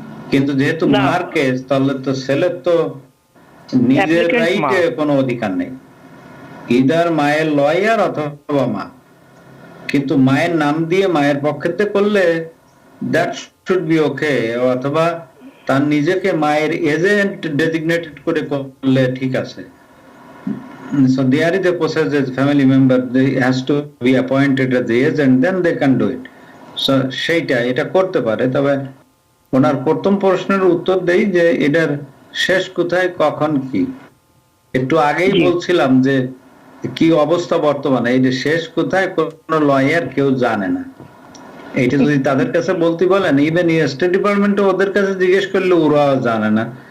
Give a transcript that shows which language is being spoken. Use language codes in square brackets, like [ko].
[bn] কিন্তু যেহেতু মার কেস, তাহলে তো ছেলের তো নিজের রাইটে কোনো অধিকার নেই, ইদার মায়ের লয়ার অথবা মা। কিন্তু মায়ের নাম দিয়ে মায়ের পক্ষে করলে [en] that should be okay, [bn] অথবা তার নিজেকে মায়ের এজেন্ট ডেজিগনেটেড করে করলে ঠিক আছে। [en] So there is a process as family member, they has to be appointed as the agent, then they can do it. [bn] So সেইটা এটা করতে পারে। তবে ওনার প্রথম প্রশ্নের উত্তর দেই যে এটার শেষ কোথায়, কখন, কি। একটু আগেই বলছিলাম যে কি অবস্থা বর্তমানে, এই যে শেষ কোথায় কোনো লয়ার কেউ জানে না। এইটা যদি তাদের কাছে বলতে বলেন, ইভেন স্টেট ডিপার্টমেন্ট ওদের কাছে জিজ্ঞেস করলে ওরা জানে না।